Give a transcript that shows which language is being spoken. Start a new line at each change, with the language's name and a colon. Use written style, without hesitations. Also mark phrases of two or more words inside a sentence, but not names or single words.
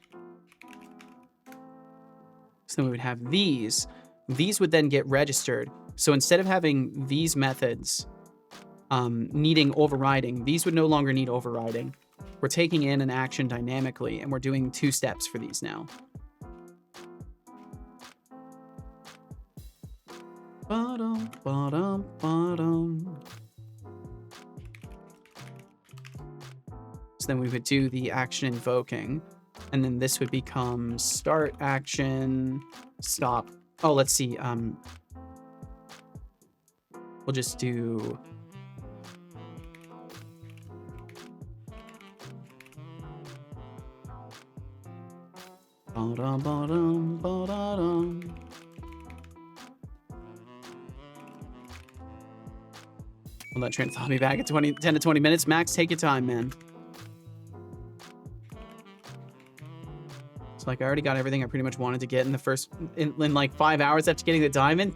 English: So then we would have these. These would then get registered. So instead of having these methods needing overriding, these would no longer need overriding. We're taking in an action dynamically, and we're doing 2 steps for these now. Ba-dum, ba-dum, ba-dum. So then we would do the action invoking, and then this would become start action, stop. Oh, let's see. We'll just do ba-dum, ba-dum, ba-da-dum. Well, that train of thought me back at 10 to 20 minutes. Max, take your time, man. It's like I already got everything I pretty much wanted to get in the first, in like 5 hours after getting the diamond.